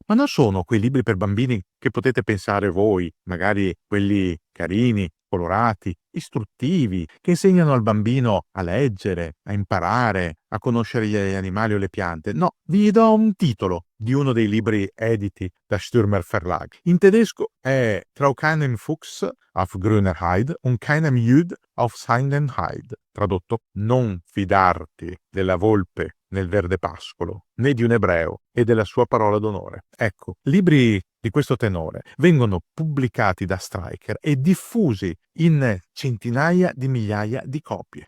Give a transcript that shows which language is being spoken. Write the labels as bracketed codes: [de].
[it] Ma non sono quei libri per bambini che potete pensare voi, magari quelli carini, colorati, istruttivi, che insegnano al bambino a leggere, a imparare, a conoscere gli animali o le piante. No, vi do un titolo di uno dei libri editi da Stürmer Verlag. In tedesco è [de] Trau keinem Fuchs auf grüner Heid und keinem Jud auf seinen Heid. [it] Tradotto, non fidarti della volpe nel verde pascolo, né di un ebreo e della sua parola d'onore. Ecco, libri di questo tenore vengono pubblicati da Stryker e diffusi in centinaia di migliaia di copie.